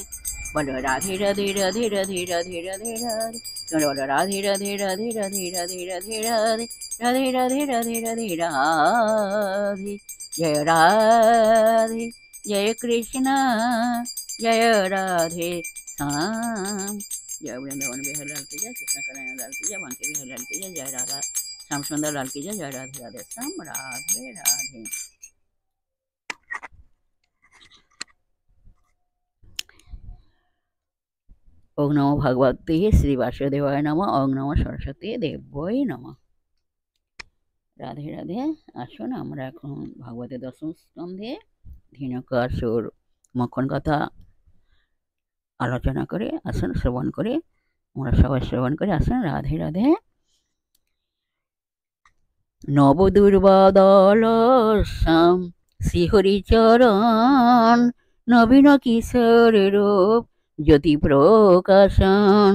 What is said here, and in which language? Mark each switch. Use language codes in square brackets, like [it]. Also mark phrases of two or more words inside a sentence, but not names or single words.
[bn] বলো রাধে রাধে রাধে রাধে রাধে রাধে রাধে। কেন বলো রাধে রাধে রাধে রাধে রাধে রাধে রাধে, রাধে রাধে রাধে রাধে রাধে। জয় রাধে জয় কৃষ্ণ জয় রাধে শ্যাম। [hi] जय वृंदावन बिहारी लाल की जय, कृष्ण कन्हैया लाल की जय, बांके बिहारी लाल की जय, जय राधा श्याम सुंदर लाल की जय, जय राधे राधे श्याम राधे राधे। [sa] ओम नमो भगवते श्री वासुदेवाय नमः, ओम नमो सरस्वती देव्यै नमः। [bn] রাধে রাধে। আসুন আমরা এখন ভাগবতের দশম স্কন্ধে ধীনকাসুর মক্ষণ কথা আলোচনা করে আসুন, শ্রবণ করে আমরা সবাই শ্রবণ করে আসুন। রাধে রাধে। নবদুর্বাদল শ্যাম শ্রীহরিচরণ, নবীন কিশোর রূপ জ্যোতি প্রকাশন।